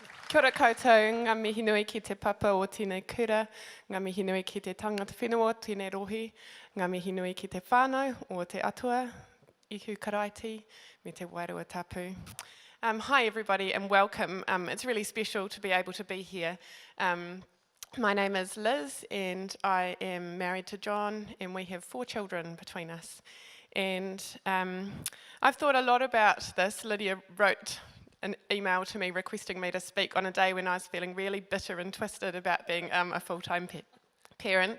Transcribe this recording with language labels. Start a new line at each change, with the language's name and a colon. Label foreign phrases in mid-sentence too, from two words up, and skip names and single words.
Māori: Kia ora koutou, ngā mihi nui ki te papa o tēnei kura, ngā mihi nui ki te tangata whenua, tēnei rohi, ngā mihi nui ki te whānau o te atua, ihu karaiti, me te wairua tapu.
English: Hi everybody and welcome. It's really special to be able to be here. My name is Liz and I am married to John and we have 4 children between us. And I've thought a lot about this. Lydia wrote an email to me requesting me to speak on a day when I was feeling really bitter and twisted about being a full-time parent.